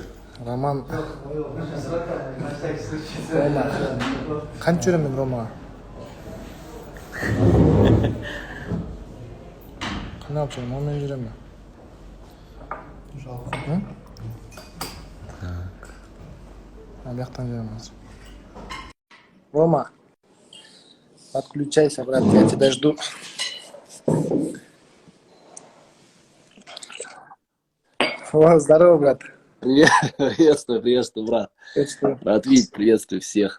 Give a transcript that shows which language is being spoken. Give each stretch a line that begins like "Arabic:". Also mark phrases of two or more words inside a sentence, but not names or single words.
Kazakh: Роман, Рома, қанша жүремін Ромаға? Қандай алып жүремін? Онымен жүремін. Бияқтан жүремін қазір.
Russian: Рома, подключайся, брат, я тебя жду. О, здорово, брат. Приветствую, брат. Приветствую. Рад видеть, приветствую всех.